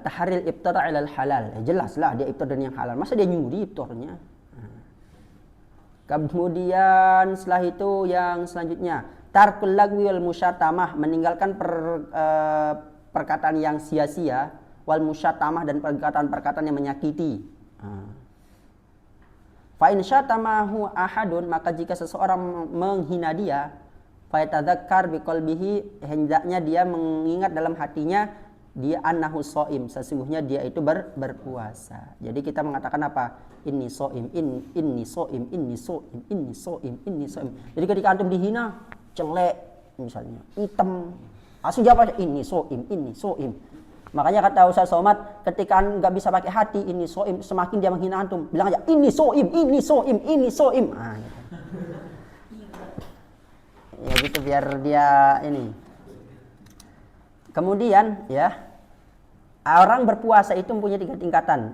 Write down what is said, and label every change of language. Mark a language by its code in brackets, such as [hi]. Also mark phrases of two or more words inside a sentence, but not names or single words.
[ar] تحري الإفطار على الحلال. [id] Jelas lah dia iftar dengan yang halal. Masa dia nyuri iftarnya? Kemudian setelah itu yang selanjutnya, [ar] ترك اللغو والمشاتمة, [id] meninggalkan perkataan yang sia-sia, [ar] والمشاتمة [id] dan perkataan-perkataan yang menyakiti. [ar] فإن شاتمه أحد, [id] maka jika seseorang menghina dia, [ar] فليتذكر بقلبه, [id] hendaknya dia mengingat dalam hatinya dia [ar] أنه صائم, [id] sesungguhnya dia itu berpuasa. Jadi kita mengatakan apa? [ar] إني صائم، إني صائم، إني صائم، إني صائم، إني صائم. [id] Jadi ketika antum dihina, jelek misalnya, hitam, langsung jawab aja [ar] إني صائم، إني صائم. [id] Makanya kata Ustaz Somad, ketika nggak bisa pakai hati [ar] إني صائم, [id] semakin dia menghina antum, bilang aja [ar] إني صائم، إني صائم، إني صائم. [id] Ah, gitu. Ya gitu biar dia ini. Kemudian ya, orang berpuasa itu mempunyai 3 tingkatan.